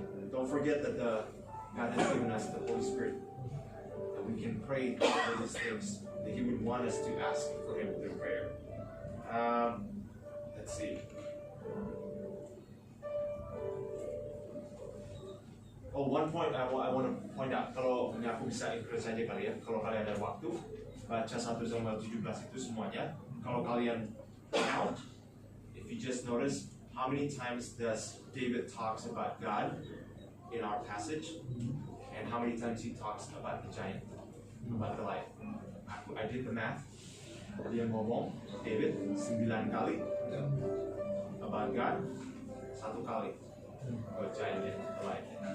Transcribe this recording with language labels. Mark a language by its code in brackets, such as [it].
[en] Don't forget that God has given us the Holy Spirit. That we can pray for these things that He would want us to ask for Him through prayer. Let's see. Oh, one point I want to point out. [id] Kalau ini aku bisa include saja kali ya. Kalau kalian ada waktu baca 1 Samuel 17 itu semuanya. Kalau kalian [en] count, if you just notice how many times does David talks about God in our passage, and how many times he talks about the giant, about Goliath. I did the math. [id] Dia ngomong David 9 kali [en] about God, 1 kali about giant and Goliath.